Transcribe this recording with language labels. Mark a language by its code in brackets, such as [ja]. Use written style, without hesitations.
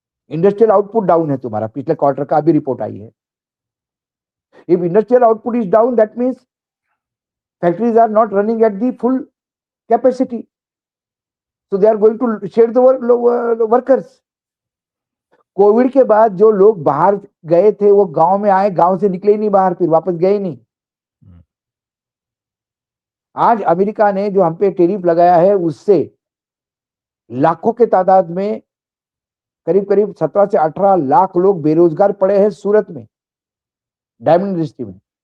[hi] Industrial output down है तुम्हारा, पिछले क्वार्टर का अभी रिपोर्ट आई है। [en] If industrial output is down, that means factories are not running at the full capacity. So they are going to share the workers. [hi] Covid के बाद जो लोग बाहर गए थे वो गांव में आए, गांव से निकले ही नहीं बाहर, फिर वापस गए ही नहीं। आज अमेरिका ने जो हम पे टेरिफ लगाया है उससे लाखों के तादाद में करीब करीब 17 से 18 लाख लोग बेरोजगार पड़े हैं सूरत में, डायमंड इंडस्ट्री में।